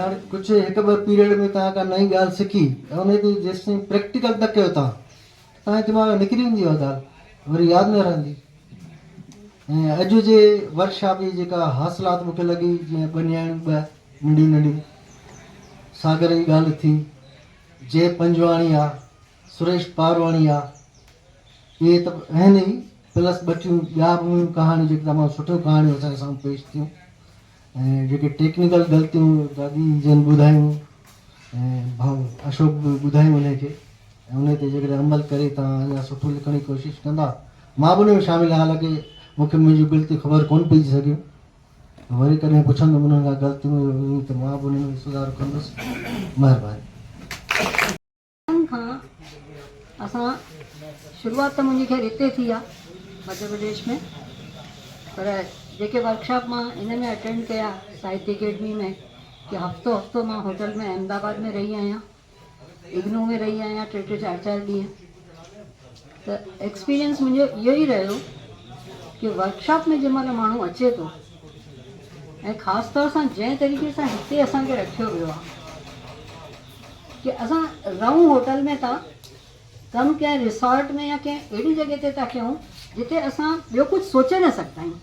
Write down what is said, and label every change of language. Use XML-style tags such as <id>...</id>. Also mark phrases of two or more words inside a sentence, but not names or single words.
<sd>यार कुझु 1-2 पीरियड में तव्हां का नई ॻाल्हि सिखी ऐं उन ते जेसिताईं प्रैक्टिकल त कयो तव्हांजे दिमाग़ में निकिरी वेंदी आहे ॻाल्हि, वरी यादि न रहंदी। ऐं अॼु जे वर्कशॉप जी जेका हासिलात मूंखे लॻी, जीअं बनियाणियूं 2 नंढियूं नंढियूं, सागर जी ॻाल्हि थी, जय पंजवाणी आहे, सुरेश पारवाणी आहे, इहे त आहिनि ई, प्लस 2 ॿिया बि कहाणियूं जेके तमामु सुठियूं कहाणियूं असांजे साम्हूं पेश थियूं। ऐं जेके टेक्निकल ग़लतियूं दादी जन ॿुधायूं ऐं भाउ अशोक बि ॿुधायूं उनखे, ऐं उन ते जेकॾहिं अमल करे तव्हां अञा सुठो लिखण जी कोशिशि कंदा, मां बि उन में शामिलु आहियां। हालांकि मूंखे मुंहिंजी ग़लती ख़बर कोन पइजी सघियूं, वरी कॾहिं पुछंदुमि उन्हनि खां ग़लतियूं हुई त मां बि उन में सुधार कंदुसि। महिरबानी। खां असां शुरूआत त मुंहिंजी ख़ैर हिते थी आहे मध्य प्रदेश में, पर जेके वर्कशॉप मां इन में अटेंड कया साहित्य अकेडमी में, कि हफ़्तो मां होटल में अहमदाबाद में रही आहियां, इग्नू में रही आहियां 3-4 ॾींहं। त एक्सपीरियंस मुंहिंजो इहो ई रहियो कि वर्कशॉप में जंहिं महिल माण्हू अचे थो, ऐं ख़ासि तौर सां जंहिं तरीक़े सां हिते असांखे रखियो वियो आहे, कि असां रहूं होटल में था, कमु कंहिं रिसोर्ट में या कंहिं अहिड़ी जॻह ते था कयूं जिते असां ॿियो कुझु सोचे न सघंदा आहियूं।</sd>